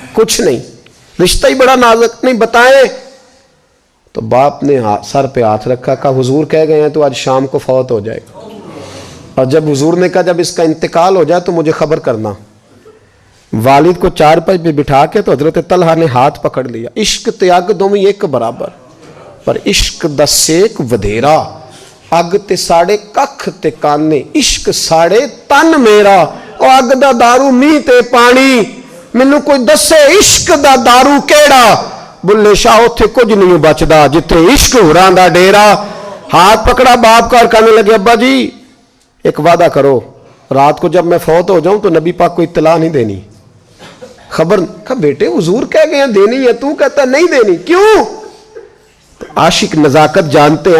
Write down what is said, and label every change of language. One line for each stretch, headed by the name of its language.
Urdu: کچھ نہیں, رشتہ ہی بڑا نازک, نہیں بتائیں. تو باپ نے سر پہ ہاتھ رکھا, کہا حضور کہہ گئے ہیں تو آج شام کو فوت ہو جائے گا. اور جب حضور نے کہا جب اس کا انتقال ہو جائے تو مجھے خبر کرنا. والد کو چارپائی پہ بٹھا کے تو حضرت طلحہ نے ہاتھ پکڑ لیا.
Punjabi: عشق تیاگ دومی ایک برابر, پر عشق دا سیک ودھیرا. اگ تے ساڑے ککھ تے کانے, عشق ساڑے تن میرا. او اگ دا دارو می تے پانی, مینوں کوئی دسے عشق دا دارو کیڑا. بلے شاہ اتھے کچھ نہیں بچدا جتھے عشق ہوراں دا ڈیرا.
Urdu: ہاتھ پکڑا باپ کا اور کہنے لگے ابا جی ایک وعدہ کرو, رات کو جب میں فوت ہو جاؤں تو نبی پاک کو اطلاع نہیں دینی, خبر. کہا بیٹے حضور کہہ گئے ہیں دینی ہے, تو کہتا نہیں دینی, کیوں؟ عاشق نزاکت جانتے ہیں.